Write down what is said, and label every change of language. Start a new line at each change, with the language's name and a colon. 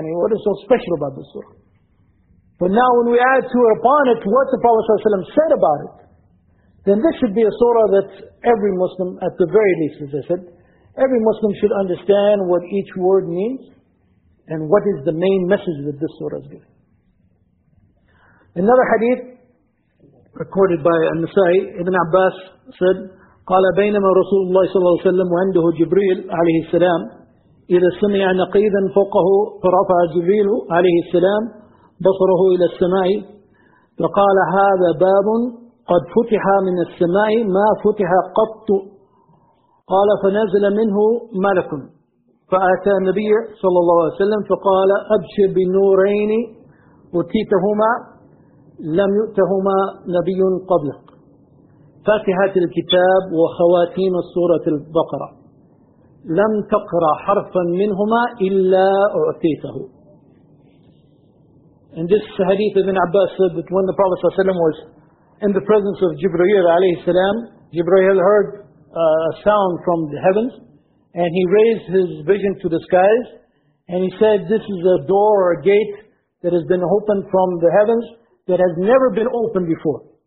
English: What is so special about this surah? But now when we add to it upon it what the Prophet ﷺ said about it, then this should be a surah that every Muslim, at the very least, as I said, every Muslim should understand what each word means, and what is the main message that this surah is giving. Another hadith recorded by An-Nasa'i, Ibn Abbas said,
Arabic: قَالَ بَيْنَمَا رَسُولُ اللَّهِ صَلَّى اللَّهُ سَلَّمُ وَعَنْدُهُ جِبْرِيلُ عَلَيْهِ السَّلَامِ إِذَا سَمِعَ نَقِيدًا فَوْقَهُ فَرَفَعَ جِبْرِيلُ عَلَيْهِ السَّلَامِ بَصَرَهُ إِلَى السَّمَاءِ فَقَالَ هَذَا بَابٌ قَدْ فُتِحَ مِنَ السَّمَاءِ مَا فُتِحَ قَطُّ. قال فنزل منه ملك فأتى النبي صلى الله عليه وسلم فقال أبشر بنورين أتيتهما لم يؤتهما نبي قبلك فاتحة الكتاب وخواتيم سورة البقرة لم تقرأ حرفا منهما إلا أعطيته.
English: In this hadith Ibn Abbas said that when the Prophet ﷺ was in the presence of Jibreel عليه السلام, Jibreel heard a sound from the heavens, and he raised his vision to the skies, and he said, this is a door or a gate that has been opened from the heavens that has never been opened before.